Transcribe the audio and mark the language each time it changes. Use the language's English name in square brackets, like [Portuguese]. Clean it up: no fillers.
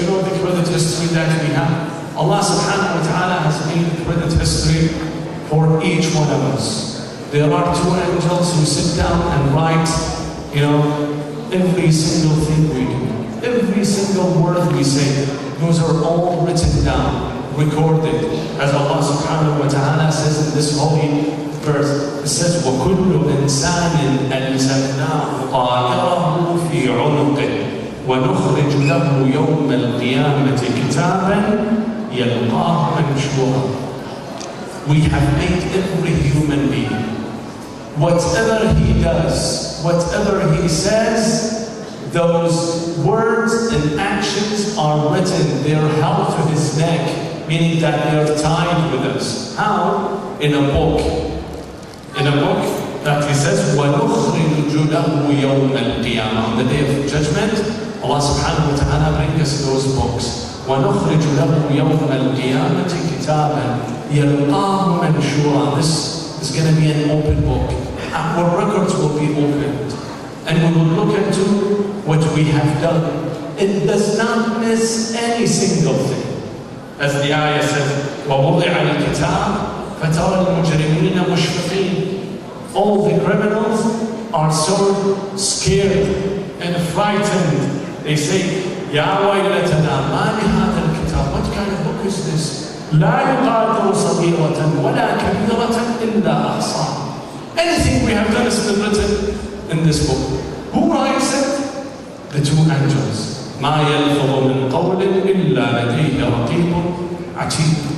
[English] You know the credit history that we have? Allah subhanahu wa ta'ala has made credit history for each one of us. There are two angels who sit down and write, you know, every single thing we do. Every single word we say. Those are all written down, recorded. As Allah subhanahu wa ta'ala says in this holy verse, it says, [Arabic] وَكُلُّ إِنسَانٍ أَلْزَمْنَاهُ طَائِرَهُ فِي عُنُقِهِ وَنُخْرِجُ لَهُ يَوْمَ الْقِيَامَةِ كِتَابًا يَلْقَاهُ مَنْشُورًا. [English] We have made every human being, whatever he does, whatever he says, those words and actions are written, they are held to his neck, meaning that they are tied with us. How? In a book. In a book that he says, [Arabic] وَنُخْرِجُ لَهُ يَوْمَ الْقِيَامَةِ. [English] On the day of judgment, Allah subhanahu wa ta'ala brings us those books. [Arabic] وَنُخْرِجُ لَهُ يَوْمَ الْقِيَامَةِ كِتَابًا يَلْقَاهُ مَنْشُورًا. [English] This is going to be an open book. Our records will be opened. And we will look into what we have done. It does not miss any single thing. As the ayah says, [Arabic] وَوُضِعَ الْكِتَابِ فَتَرَى الْمُجْرِمِينَ مُشْفِقِينَ. [English] All the criminals are so scared and frightened. They say, [Arabic] يَا وَيْلَتَنَا مَا لِهَذَا الْكِتَابِ. [English] What kind of book is this? [Arabic] لَا يُغَادِرُ صَغِيرَةً وَلَا كَبِيرَةً إِلَّا أَحْصَاهَا. [English] Anything we have done has been written in this book. Who writes it? The two angels. [Arabic] مَا يَلْفَظُ مِنْ قَوْلٍ إِلَّا لَدَيْهِ رَقِيبٌ عَتِيدٌ.